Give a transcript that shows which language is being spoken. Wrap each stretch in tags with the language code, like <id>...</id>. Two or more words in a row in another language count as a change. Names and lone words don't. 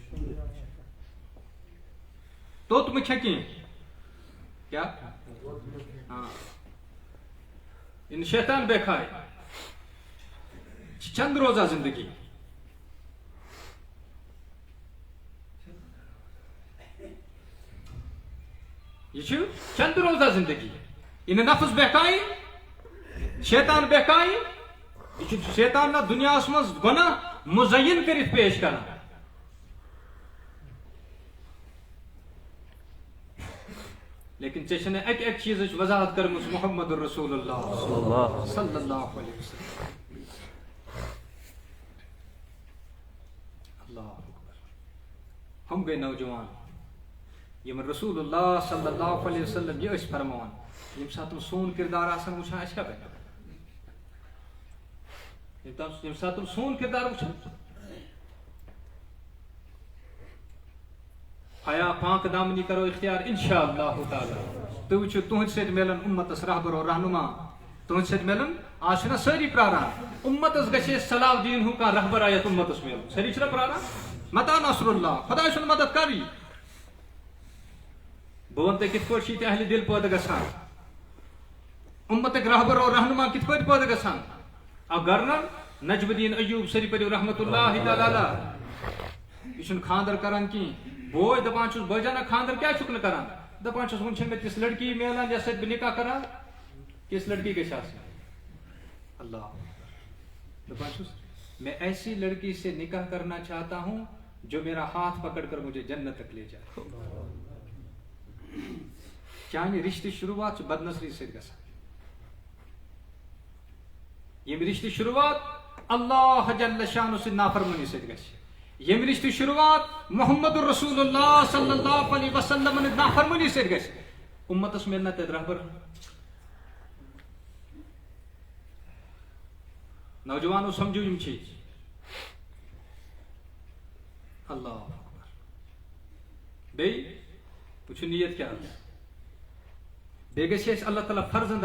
<ks>توٚت مہٕ کھےٚ کینٛہہ کیٛاہ یہِ نہٕ شیطان بے کھاے چھِ چند روزا زندگی یہ چھُ چند روزا زندگی یہِ نہٕ نفس بہکائی شیطان بہکائی یہ چھُ شیطان نہ دُنیاہس منٛز گۄناہ مُزین کٔرِتھ پیش کران لیکن ژےٚ چھنہٕ اکہِ چیٖزٕچ وضاحت کٔرمٕژ محمد رسول اللہ صلی اللہ علیہ وسلم اللہ اکبر ہم گٔے نوجوان یِمن رسول اللہ صلی اللہ علیہ وسلم یہِ ٲسۍ فرماوان ییٚمہِ ساتہٕ تِم سون کردار آسان وٕچھان اَسہِ کیٛاہ بنہِ ییٚمہِ ساتہٕ تِم سون کردار وٕچھان</ks> <ur>حیا پاک دامنی کرو اختیار</ur> <ar>انشاءاللہ تعالی</ar> <ks>تو وچھو تہند سۭتۍ ملن امتس رہبر اور رہنما تہند سۭتۍ ملن آز چھنا سٲری پراران امتس گژھِ صلاح الدین ہُنٛد کانٛہہ رہبر یتھ امتس ملن سٲری چھنا پراران</ks> <ar>متا نصر اللہ</ar> <ks>خداے سُنٛد مدد کر یی بہٕ ون تۄہہِ کِتھ پٲٹھۍ چھِ ییٚتہِ اہلِ دل پٲدٕ گژھان امتٕکۍ رہبر اور رہنما کِتھ پٲٹھۍ پٲدٕ گژھان اکھ گورنر نجم الدین ایوب سٲری پٔرِو رحمتہ اللہ تعالیٰ علیہ یہ چھُنہٕ خاندر کران کِہیٖنۍ بوے دپان چھُس بٲے جانا خاندر کیٛازِ چھُکھ نہٕ کران دپان چھُس وۄنۍ چھےٚ مےٚ تِژھ لڑکی میلان یَتھ سۭتۍ بہٕ نکاح کران تِژھ لڑکی گژھِ آسٕنۍ اللہ دپان چھُس</ks> <ur>میں ایسی لڑکی سے نکاح کرنا چاہتا ہوں جو میرا ہاتھ پکڑ کر مجھے جنت تک لے جائے</ur> <ks>چانہِ رشتٕچ شروعات چھِ بدنصری سۭتۍ گژھان ییٚمہِ رشتٕچ شروعات اللہ جل شانہ سۭتۍ نافرمٲنی سۭتۍ گژھِ ییٚمہِ رشتٕچ شروعات محمد رسول اللہ صلی اللہ علیہ وسلم نافرمٲنی سۭتۍ گژھِ امتس ملنا تتہِ رہبر نوجوانو سمجھو یم چیز اللہ اکبر بیٚیہِ وٕچھو نیت کیٛاہ آسہِ بیٚیہِ گژھِ اَسہِ اللہ تعالیٰ فرزند</ks>